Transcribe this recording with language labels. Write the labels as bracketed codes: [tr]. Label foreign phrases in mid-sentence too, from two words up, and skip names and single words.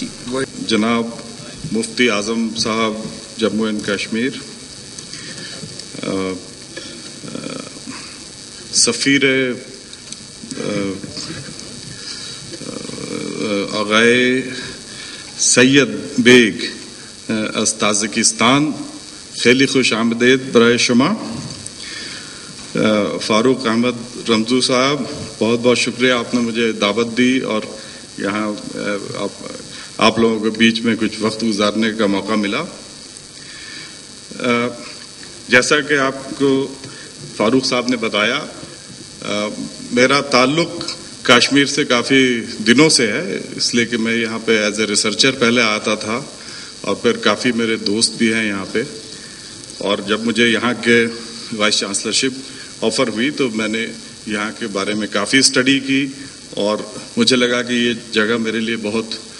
[fa] جناب مفتی اعظم صاحب جموں اینڈ کشمیر، سفیر آغائے سید بیگ از تاجکستان، خیلی خوش آمدید برائے شما۔ [ur] فاروق احمد رمزو صاحب، بہت بہت شکریہ، آپ نے مجھے دعوت دی اور یہاں آپ لوگوں کے بیچ میں کچھ وقت گزارنے کا موقع ملا۔ جیسا کہ آپ کو فاروق صاحب نے بتایا، میرا تعلق کشمیر سے کافی دنوں سے ہے، اس لیے کہ میں یہاں پہ [en] as a researcher [ur] پہلے آتا تھا، اور پھر کافی میرے دوست بھی ہیں یہاں پہ، اور جب مجھے یہاں کے [en] vice chancellorship offer [ur] ہوئی تو میں نے یہاں کے بارے میں کافی اسٹڈی کی، اور مجھے لگا کہ یہ جگہ میرے لیے بہت